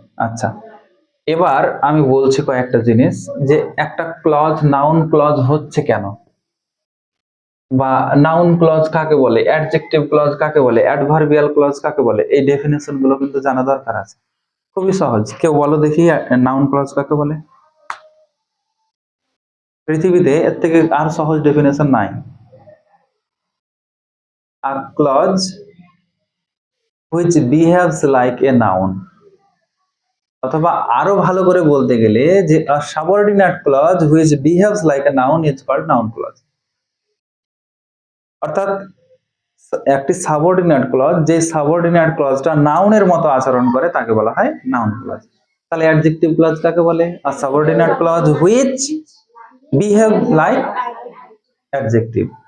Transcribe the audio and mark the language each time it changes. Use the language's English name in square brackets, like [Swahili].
[Bangla] আচ্ছা, এবার আমি বলছি কয়েকটা জিনিস, যে একটা ক্লজ নাউন ক্লজ হচ্ছে কেন, বা নাউন ক্লজ কাকে বলে, অ্যাডজেক্টিভ ক্লজ কাকে বলে, অ্যাডভার্বিয়াল ক্লজ কাকে বলে, এই ডেফিনেশন গুলো কিন্তু জানা দরকার আছে। খুবই সহজ, কেউ বলো দেখি নাউন ক্লজ কাকে বলে, পৃথিবীতে এর থেকে আর সহজ ডেফিনেশন নাই। আর clause [English] which behaves like a noun, [Bangla] অথবা আরো ভালো করে বলতে গেলে যে [English] a subordinate clause which behaves like a noun is called noun clause। [Bangla] অর্থাৎ একটি সাবঅর্ডিনেট ক্লজ, যে সাবঅর্ডিনেট ক্লজটা নাউনের মতো আচরণ করে তাকে বলা হয় নাউন ক্লজ। তাহলে অ্যাডজেক্টিভ ক্লজ কাকে বলে? [English] A subordinate clause which behave like adjective.